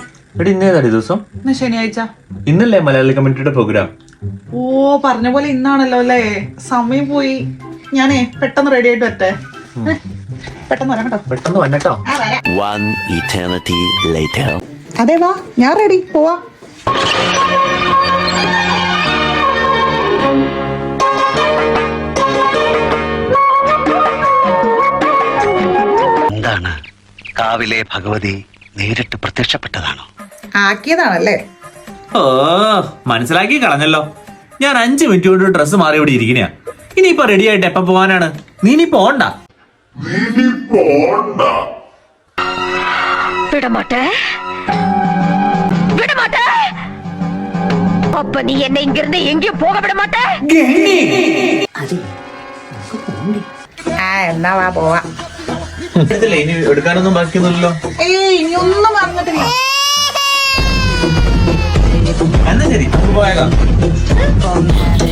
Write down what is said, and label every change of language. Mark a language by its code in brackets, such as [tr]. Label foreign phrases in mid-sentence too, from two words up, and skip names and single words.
[ml] എടി ഇന്നേതാടി ദിവസം? ഇന്ന് ശനിയാഴ്ച. ഇന്നല്ലേ മലയാളി കമ്മ്യൂണിറ്റിയുടെ പ്രോഗ്രാം? ഓ പറഞ്ഞ പോലെ ഇന്നാണല്ലോ അല്ലേ. സമയം പോയി. ഞാനേ പെട്ടെന്ന് റെഡി ആയിട്ട് വരട്ടെ. പെട്ടെന്ന് വരാം കേട്ടോ. പെട്ടെന്ന് വന്നട്ടോ. [en] One eternity later. [ml] അതെ വാ, ഞാൻ റെഡി, പോവാ. എന്താണ് കാവിലെ ഭഗവതി നേരിട്ട് പ്രത്യക്ഷപ്പെട്ടതാണോ? ആക്കിയതാണല്ലേ. ഓ മനസ്സിലാക്കി കളഞ്ഞല്ലോ. ഞാൻ 5 മിനിറ്റ് കൊണ്ട് ഡ്രസ്സ് മാറി ഇവിടെ ഇരിക്കണയാ. ഇനിയിപ്പോ റെഡി ആയിട്ട് എപ്പ പോവാനാണ്? നീ ഇനി പോണ്ട. [ta] அப்ப நீ என்ன இங்க இருந்து எங்கேயும் போக விட மாட்ட. [ml] എന്നാ വാ പോവാ. ഇനി എടുക്കാനൊന്നും ബാക്കിയൊന്നുമില്ലല്ലോ. ഇനി ഒന്നും പറഞ്ഞിട്ടില്ല. എന്നാ ശരി, നമുക്ക് പോയേക്കാം.